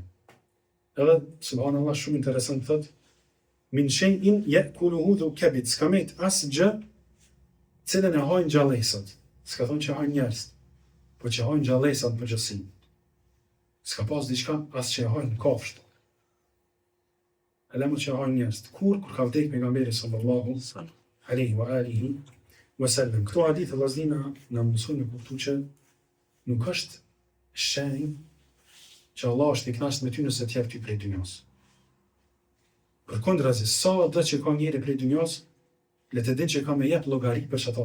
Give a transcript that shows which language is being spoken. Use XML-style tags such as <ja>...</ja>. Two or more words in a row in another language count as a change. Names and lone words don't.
<sq>Edhe, subhanallah, shumë interesant thot,</sq> <ar>من شيء يأكله ذو كبد,</ar> <sq>s'ka met asë gjë cilën e hajnë gjallësat. S'ka thonë që hajnë njerëz, po që hajnë gjallësat në përgjithësi. S'ka pas diçka asë që hajnë kafsht. Edhe më që hajnë njerëz. Kur ka vdek pejgamberi</sq> <ar>صلى الله عليه وعلى آله وسلم.</ar> <sq>Këto hadithe vllazëna na mësojnë në kuptu që nuk është shenjë që Allah është i kënaqur me ty nëse të jep ty prej dynjas. Përkundrazi, sa do që ka njeri prej dynjas, le të din që ka me jep llogari për çato.</sq>